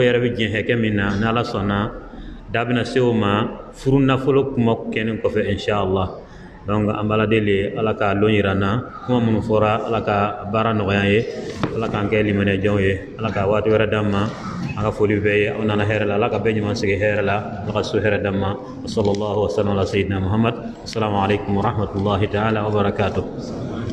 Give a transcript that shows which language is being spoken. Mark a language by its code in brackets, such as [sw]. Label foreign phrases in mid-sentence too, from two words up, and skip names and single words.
[bm] yɛrɛ bɛ diɲɛ hakɛ min na n'ala sɔnna da bɛna se o ma furu nafolo kuma kɛnin kɔfɛ inshallah donc an b'ala deli ala ka lon yira n na kuma minnu fɔra ala ka baara nɔgɔya ye ala k'an kɛ limanɛjɛnw ye ala ka waati wɛrɛ d'an ma an ka foli bɛɛ ye aw nana hɛrɛ la ala ka bɛɛ ɲuman sigi hɛrɛ la ala ka so hɛrɛ d'an ma [ar] صلى الله وسلم على سيدنا محمد السلام عليكم ورحمة الله تعالى وبركاته